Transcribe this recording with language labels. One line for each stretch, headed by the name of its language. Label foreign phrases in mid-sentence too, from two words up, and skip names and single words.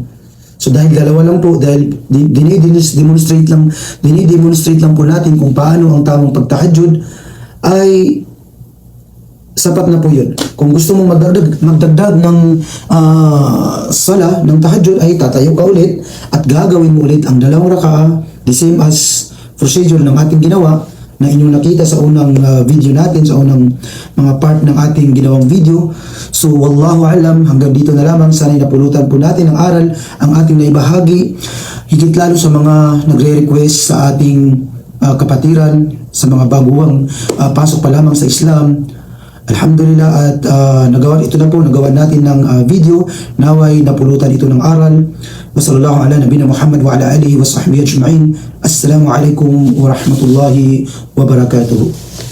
Filipino: So dahil 2 lang po, dahil dinidemonstrate lang po natin kung paano ang tamang pagtahajjud, ay sapat na po yun. Kung gusto mong magdagdag ng sala ng tahajjud, ay tatayo ka ulit at gagawin mo ulit ang 2 raka'a,
English: the same as procedure
Filipino: ng ating ginawa na inyong nakita sa unang video natin, sa unang mga part ng ating ginawang video. So
Arabic: والله أعلم,
Filipino: hanggang dito na lamang. Sana'y napulutan po natin ang aral, ang ating naibahagi, higit lalo sa mga nagre-request sa ating kapatiran, sa mga baguang pasok pa lamang sa Islam. Alhamdulillah, at nagawa natin ng video. Naway napulutan ito ng aral.
Arabic: وصلى الله على نبينا محمد وعلى آله وصحبه أجمعين. السلام عليكم ورحمة الله وبركاته.